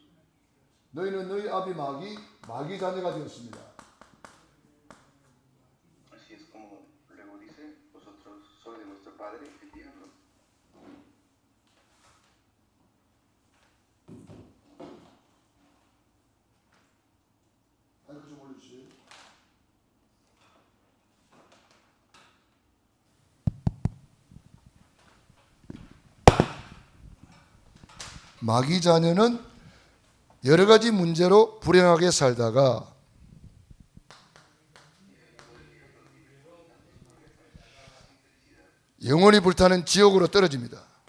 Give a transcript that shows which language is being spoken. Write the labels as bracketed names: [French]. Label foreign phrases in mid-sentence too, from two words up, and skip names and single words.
[Korean] 너희는 너희 아비 마귀 자녀가 되었습니다. [Spanish] Así es como luego dice, vosotros sois de vuestro padre, el diablo. [Korean] 마이크 좀 올려주세요. 마귀 자녀는 여러 가지 문제로 불행하게 살다가 영원히 불타는 지옥으로 떨어집니다.